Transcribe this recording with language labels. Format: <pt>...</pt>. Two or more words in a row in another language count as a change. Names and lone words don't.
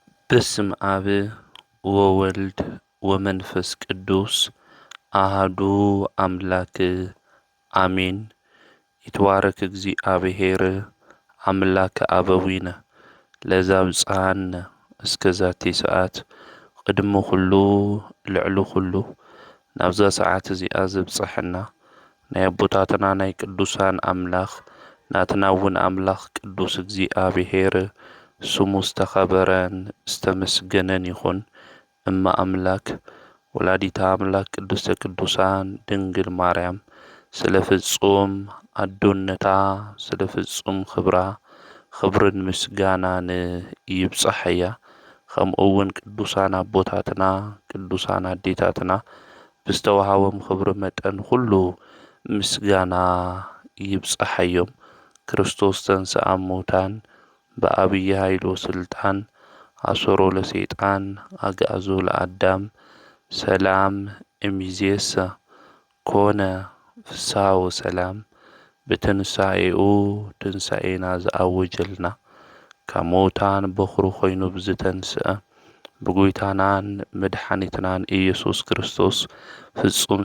<gez>በስመ አብ ወወልድ ወመንፈስ ቅዱስ አሐዱ አምላክ አሜን። ይትባረክ እግዚአብሔር አምላከ አበዊነ ለዘአብጽሐነ እስከ ዛቲ ሰዓት</gez> <ti>ቅድመ ኩሉ ልዕሊ ኩሉ ናብዛ ሰዓት እዚኣ ዘብጽሐና ናይ አቦታትና ናይ ቅዱሳን አምላኽ ናትና እውን አምላኽ ቅዱስ እግዚአብሔር ስሙ ዝተኸበረን ዝተመስገነን ይኹን። እማ አምላክ ወላዲተ አምላክ ቅድስተ ቅዱሳን ድንግል ማርያም ስለ ፍጹም አዶነታ ስለ ፍጹም ክብራ ክብርን ምስጋናን ይብጽሐያ። ከምኡ እውን ቅዱሳን አቦታትና ቅዱሳን አዴታትና ብዝተወሃቦም ክብሪ መጠን ሁሉ ምስጋና ይብጽሐዮም።</ti> <gez>ክርስቶስ ተንሥአ እሙታን በአብይ ኃይሎ ስልጣን አሰሮ ለሰይጣን አግዓዞ ለአዳም ሰላም እምይእዜሰ ኮነ ፍስሐ ወሰላም።</gez> <ti>ብትንሣኤኡ ትንሣኤና ዘአወጀልና ካብ ሙታን በኵሪ ኮይኑ ብዝተንስአ ብጎይታናን መድሓኒትናን ኢየሱስ ክርስቶስ ፍጹም</ti>